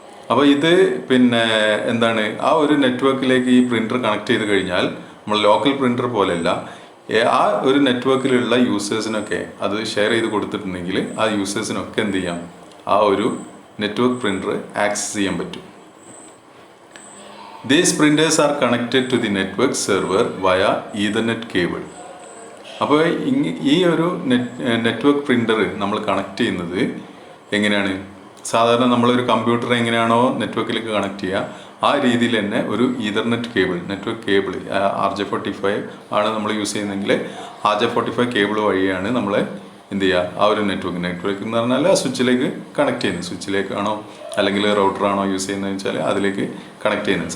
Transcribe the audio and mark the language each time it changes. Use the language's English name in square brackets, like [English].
[Malayalam] അപ്പോൾ ഇത് പിന്നെ എന്താണ്, ആ ഒരു നെറ്റ്വർക്കിലേക്ക് ഈ പ്രിൻ്റർ കണക്ട് ചെയ്ത് കഴിഞ്ഞാൽ നമ്മൾ ലോക്കൽ പ്രിൻ്റർ പോലെയല്ല, ആ ഒരു നെറ്റ്വർക്കിലുള്ള യൂസേഴ്സിനൊക്കെ അത് ഷെയർ ചെയ്ത് കൊടുത്തിട്ടുണ്ടെങ്കിൽ ആ യൂസേഴ്സിനൊക്കെ എന്ത് ചെയ്യാം, ആ ഒരു നെറ്റ്വർക്ക് പ്രിൻ്റർ ആക്സസ് ചെയ്യാൻ പറ്റും. [English] These printers are connected to the network server via Ethernet cable. [Malayalam] അപ്പോൾ ഈ ഒരു നെറ്റ്വർക്ക് പ്രിൻ്റർ നമ്മൾ കണക്ട് ചെയ്യുന്നത് എങ്ങനെയാണ്, സാധാരണ നമ്മളൊരു കമ്പ്യൂട്ടർ എങ്ങനെയാണോ നെറ്റ്വർക്കിലേക്ക് കണക്ട് ചെയ്യുക ആ രീതിയിൽ തന്നെ ഒരു Ethernet cable, network cable RJ45 ആണ് നമ്മൾ യൂസ് ചെയ്യുന്നതെങ്കിൽ RJ45 കേബിൾ വഴിയാണ് നമ്മൾ എന്ത് ചെയ്യുക, ആ ഒരു നെറ്റ്വർക്ക് എന്ന് പറഞ്ഞാൽ ആ സ്വിച്ചിലേക്ക് കണക്ട് ചെയ്യുന്നത്, സ്വിച്ചിലേക്കാണോ അല്ലെങ്കിൽ റൗട്ടറാണോ യൂസ് ചെയ്യുന്നതെന്ന് വെച്ചാൽ അതിലേക്ക് കണക്ട് ചെയ്യുന്നത്.